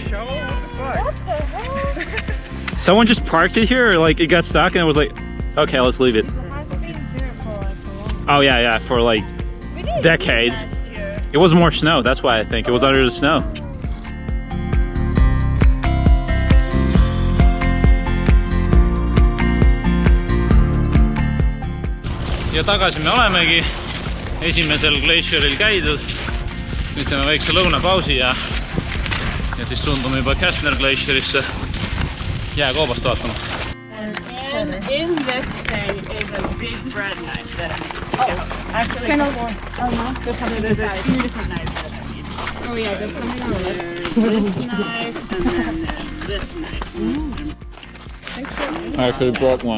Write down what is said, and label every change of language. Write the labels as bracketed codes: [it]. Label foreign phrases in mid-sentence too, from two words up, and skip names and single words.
[en] What the hell? Someone just parked it here, or like it got stuck and it was like, okay, let's leave it. It has been here for like a long time. Oh yeah, for like We did decades. last year. It was more snow. That's why I think it was under the snow. [et] Ja tagasi me olemegi esimesel glacieril käidud. Nüüd teeme väikse lõunapausi ja siis suundume juba Castner glacierisse jääkoopast vaatama. [en] And in this thing is a big bread knife that I need. Oh, actually, kind of more. Oh no, there's something there's a few different knives that I need. Oh yeah, there's something on this. This knife and then this knife. I actually brought one.